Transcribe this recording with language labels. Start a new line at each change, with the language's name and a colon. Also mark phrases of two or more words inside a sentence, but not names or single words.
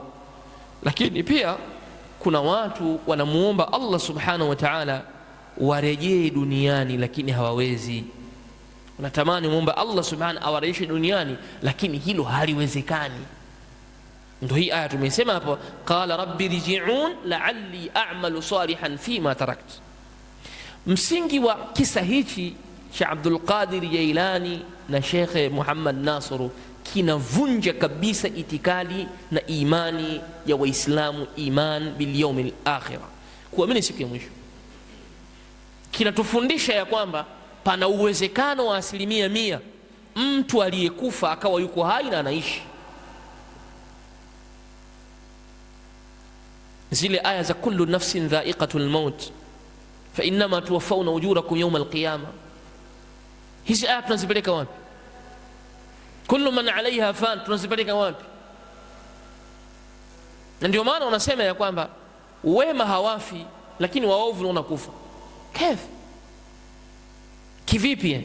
Swahili: Lakini pia kuna watu wanamuomba Allah
Arabic: سبحانه وتعالى
Swahili: warejee duniani, lakini hawawezi. Wanatamani muomba Allah subhanahu awarejeshe duniani, lakini hilo haliwezekani. Ndio hii aya tumesema hapo,
Arabic: قال رب ارجعون لعلي أعمل صالحا فيما تركت.
Swahili: Msingi wa kisa hichi cha Abdul Qadir Jailani na Sheikh Muhammad Nasr kinavunja kabisa itikadi na imani ya Waislamu,
Arabic: إيمان باليوم الآخر,
Swahili: kuamini siku ya mwisho. Kinatufundisha ya kwamba pana uwezekano wa 100% mtu aliyekufa akawa yuko hai na anaishi. Zile aya za
Arabic: كل نفس ذائقة الموت فإنما توفون أجوركم يوم القيامة,
Swahili: hizi aya tunazipeleka wapi?
Arabic: كل من عليها فان
Swahili: tunazipeleka wapi? Na ndio maana unasema ya kwamba wema hawafi, lakini waovu wanakufa. Kivipi?